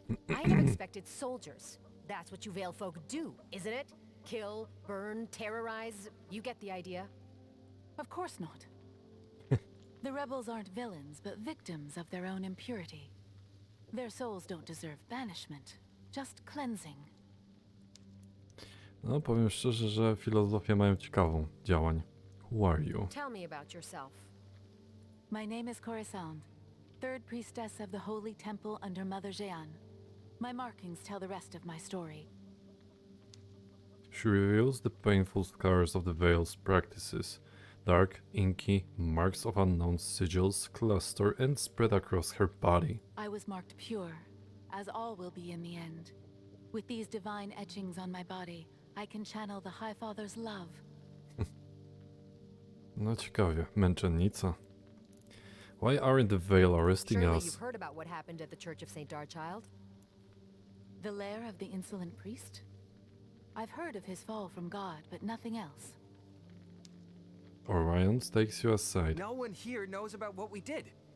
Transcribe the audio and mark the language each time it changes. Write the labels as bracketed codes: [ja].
[en] I'd have expected soldiers. That's what you Veil folk do, isn't it? Kill, burn, terrorize. You get the idea. Of course not. The rebels aren't villains, but victims of their own impurity. Their souls don't deserve banishment, just cleansing. [pl] No, powiem szczerze, że filozofię mają ciekawą działań. [en] Who are you? Tell me about yourself. My name is Coruscant, third priestess of the Holy Temple under Mother Jeanne. My markings tell the rest of my story. She reveals the painful scars of the Veil's practices. Dark, inky, marks of unknown sigils cluster and spread across her body. I was marked pure, as all will be in the end. With these divine etchings on my body, I can channel the High Father's love. [pl] No ciekawie, męczennica. [en] Why aren't the Veil arresting Surely us? you've heard about what happened at the Church of St. Darchild? The lair of the insolent priest? I've heard of his fall from God, but nothing else. Orion takes you aside. No one here knows about what we did.